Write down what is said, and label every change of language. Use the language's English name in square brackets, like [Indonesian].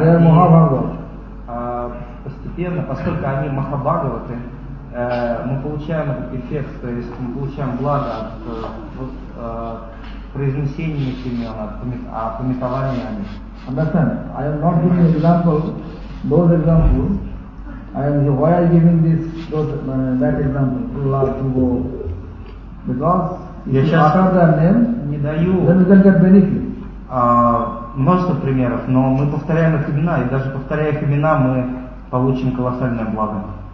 [English] They are Махабхагава. [Russian] Постепенно, поскольку они Махабхагаваты, мы получаем этот эффект, то есть мы получаем благо от произнесения их имен, от пометования о них. [English] Understand? I am not giving example, those examples. I am, why I am giving this, that example, to love, to go. Because if you utter their name, then you can get benefit. [Russian] Множество примеров, но мы повторяем их имена, и даже повторяя их имена, мы получим колоссальное благо.